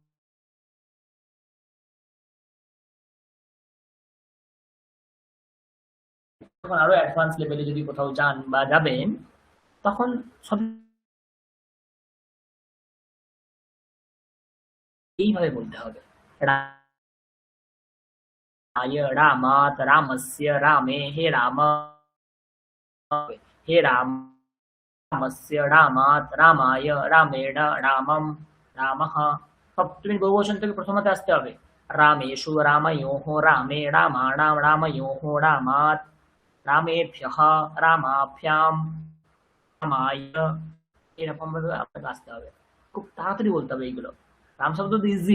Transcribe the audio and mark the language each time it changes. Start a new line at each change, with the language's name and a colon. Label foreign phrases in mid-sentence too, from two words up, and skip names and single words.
Bangla: তখন আরো অ্যাডভান্স লেভেলে যদি কোথাও যান বা যাবেন, তখন সব এইভাবে বলতে হবে।
Sanskrit: रामाय, रामात्, रामस्य, रामे, हे राम, हे रामस्य, रामात्, रामाय, रामेण, रामं, रामः।
Bangla: সব তুমি বহুবচন থেকে প্রথমতে আসতে হবে।
Sanskrit: রামেষু, রাময়োঃ, রামে, রামাণাং, রাময়োঃ, রামাৎ, রামেভ্যঃ, রামাভ্যাম, রামায়,
Bangla: এরকম ভাবে আপনাকে আসতে হবে। খুব তাড়াতাড়ি বলতে হবে এইগুলো। রাম শব্দ তো ইজি।